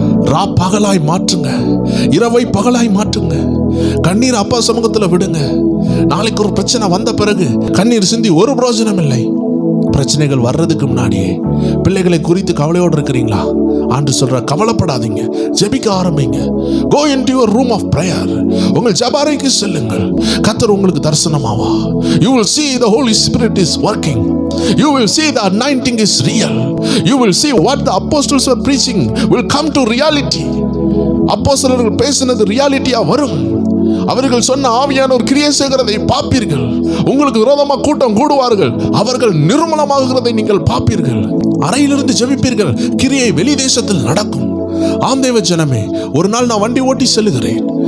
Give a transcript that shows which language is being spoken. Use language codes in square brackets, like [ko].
[ta] பகலாய் மாற்றுங்க, இரவை பகலாய் மாற்றுங்க. கண்ணீர் அப்பா சமூகத்துல விடுங்க. நாளைக்கு ஒரு பிரச்சனை வந்த பிறகு கண்ணீர் சிந்தி ஒரு பிரயோஜனம் இல்லை. பிரச்சனைகள் வர்றதுக்கு முன்னாடியே பிள்ளைகளை குறித்து கவலையோடு இருக்கிறீங்களா? ஆண்டு சொல்ற, கவலைப்படாதீங்க, ஜெபிக்க ஆரம்பிங்க. [en] Go into your room of prayer. [ta] உங்கள் ஜெபஅறைக்கு செல்லுங்கள். கர்த்தர் உங்களுக்கு தரிசனமாவா. [en] You will see the Holy Spirit is working. You will see the anointing is real. You will see what the apostles were preaching will come to reality. [ta] அப்போஸ்தலர்கள் பேசினது ரியாலிட்டியா வரும். அவர்கள் சொன்ன ஆவியானோர் கிரியை செய்கிறதை பார்ப்பீர்கள். உங்களுக்கு விரோதமாக கூட்டம் கூடுவார்கள், அவர்கள் நிர்மூலமாகிறதை நீங்கள் பார்ப்பீர்கள். அறையிலிருந்து ஜெபிப்பீர்கள், கிரியை வெளி தேசத்தில் நடக்கும். ஆம் தேவ ஜனமே, ஒரு நாள் நான் வண்டி ஓட்டி செல்லுகிறேன்.